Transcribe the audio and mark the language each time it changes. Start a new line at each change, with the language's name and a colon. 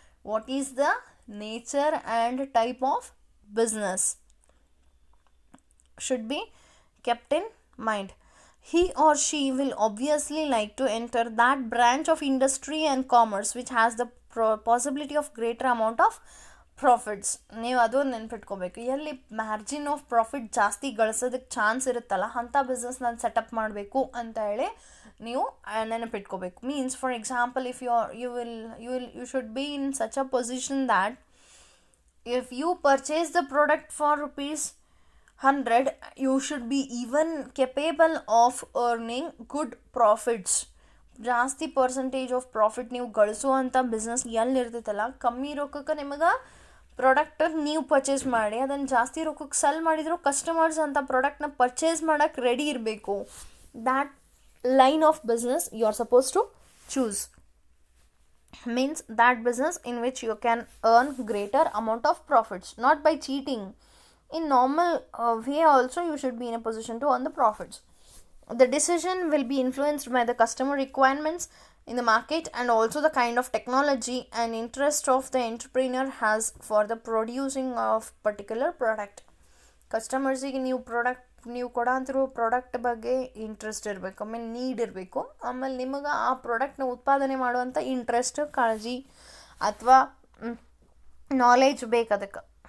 English: What is the nature and type of business should be kept in mind. He or she will obviously like to enter that branch of industry and commerce which has the possibility of greater amount of profits.
Kannada: ನೀವು ಅದು ನೆನ್ಪಿಟ್ಕೋಬೇಕು. ಎಲ್ಲಿ margin of profit ಜಾಸ್ತಿ ಗಳಿಸೋದಕ್ಕೆ chance ಇರುತ್ತಲ್ಲ ಅಂಥ business ನಾನು setup ಮಾಡಬೇಕು ಅಂತ ಹೇಳಿ ನೀವು ನೆನಪಿಟ್ಕೋಬೇಕು.
English: Means for example, if you should be in such a position that if you purchase the product for ₹100, you should be even capable of earning good profits.
Kannada: ಜಾಸ್ತಿ percentage of profit ನೀವು ಗಳಿಸುವಂಥ business ಎಲ್ಲಿರ್ತೈತಲ್ಲ, ಕಮ್ಮಿ ರೊಕ್ಕಕ್ಕೆ ನಿಮಗೆ product ನೀವು purchase ಮಾಡಿ ಅದನ್ನು ಜಾಸ್ತಿ ರೊಕ್ಕಕ್ಕೆ ಸೆಲ್ ಮಾಡಿದ್ರು ಕಸ್ಟಮರ್ಸ್ ಅಂತ ಪ್ರಾಡಕ್ಟ್ನ ಪರ್ಚೇಸ್ ಮಾಡೋಕ್ಕೆ ರೆಡಿ ಇರಬೇಕು.
English: That line of business you are suppose to choose. Means that business in which you can earn greater amount of profits, not by cheating. In normal way also you should be in a position to earn the profits. The decision will be influenced by the customer requirements in the market and also the kind of technology and interest of the entrepreneur has for the producing of particular product.
Kannada: ಕಸ್ಟಮರ್ಸಿಗೆ ನೀವು ಕೊಡೋಂತಿರೋ product ಬಗ್ಗೆ interest ಇರಬೇಕು, ಆಮೇಲೆ need ಇರಬೇಕು, ಆಮೇಲೆ ನಿಮಗೆ ಆ ಪ್ರಾಡಕ್ಟ್ನ ಉತ್ಪಾದನೆ ಮಾಡುವಂಥ ಇಂಟ್ರೆಸ್ಟ್, ಕಾಳಜಿ ಅಥವಾ ನಾಲೆಜ್ ಬೇಕು ಅದಕ್ಕೆ.